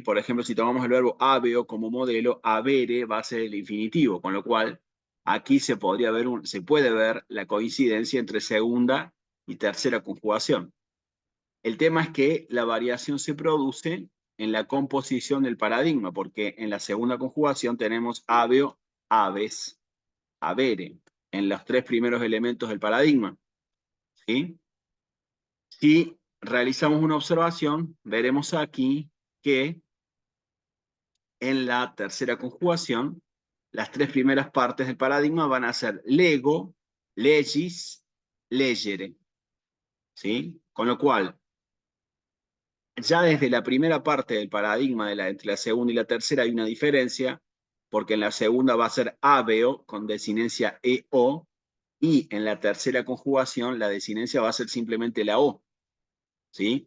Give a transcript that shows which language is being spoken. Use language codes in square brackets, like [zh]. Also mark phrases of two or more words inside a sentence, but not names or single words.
[es] Por ejemplo, si tomamos el verbo habeo como modelo, habere va a ser el infinitivo, con lo cual aquí se puede ver la coincidencia entre segunda y tercera conjugación. El tema es que la variación se produce en la composición del paradigma, porque en la segunda conjugación tenemos [la] habeo, habes, habere, [es] en los tres primeros elementos del paradigma, ¿sí? Si realizamos una observación, veremos aquí que en la tercera conjugación, las tres primeras partes del paradigma van a ser lego, [la] legis, legere, [es] ¿sí? Con lo cual, ya desde la primera parte del paradigma entre la segunda y la tercera hay una diferencia, porque en la segunda va a ser habeo con desinencia EO, y en la tercera conjugación la desinencia va a ser simplemente la O, ¿sí?